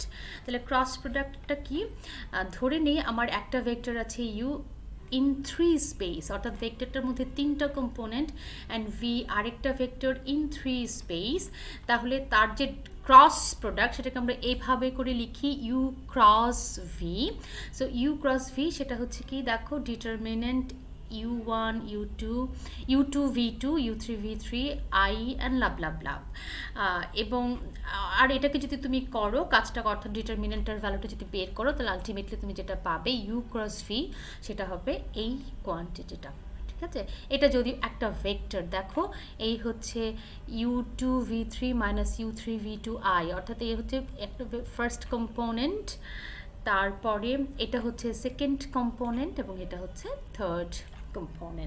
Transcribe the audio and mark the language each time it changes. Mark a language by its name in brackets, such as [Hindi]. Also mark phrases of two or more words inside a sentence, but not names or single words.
[Bangla] তাহলে ক্রস প্রোডাক্টটা কি, ধরে নিই আমার একটা ভেক্টর আছে [English] u in three space, [Bangla] অর্থাৎ ভেক্টরটার মধ্যে তিনটা কম্পোনেন্ট, [English] and v [Bangla] আরেকটা [English] vector in three space, [Bangla] তাহলে তার যে [English] cross product [Bangla] সেটাকে আমরা এইভাবে করে লিখি [English] u cross v. so u cross v [Bangla] সেটা হচ্ছে কি, দেখো ডিটারমিনেন্ট u1 u2 u2 v2 u3 v3 [English] i and লাভ লাভ লাভ। [Bangla] এবং আর এটাকে যদি তুমি করো কাজটা, অর্থাৎ ডিটারমিনেন্টার ভ্যালুটা যদি বের করো, তাহলে আলটিমেটলি তুমি যেটা পাবে [English] u cross v [Bangla] সেটা হবে এই কোয়ান্টিটিটা। ঠিক আছে, এটা যদি একটা ভেক্টর, দেখো এই হচ্ছে [English] u two v three minus u three v two i, [Bangla] অর্থাৎ এই হচ্ছে একটা [English] first component, [Bangla] তারপরে এটা হচ্ছে [English] second component [Bangla] এবং এটা হচ্ছে [English] third component.